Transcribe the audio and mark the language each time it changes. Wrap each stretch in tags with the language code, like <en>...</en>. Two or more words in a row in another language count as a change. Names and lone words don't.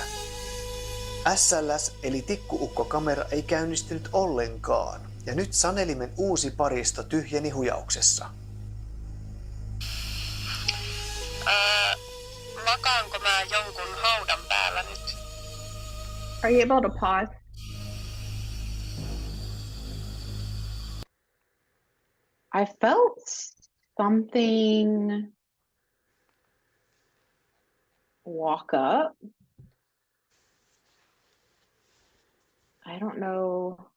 <fi>SLS eli tikkuukkokamera ei käynnistynyt ollenkaan. Ja nyt sanelimen uusi paristo tyhjeni hujauksessa. Makaanko mä jonkun haudan päällä nyt?</fi> <en>Are you able to pause? I felt something walk up. I don't know.</en>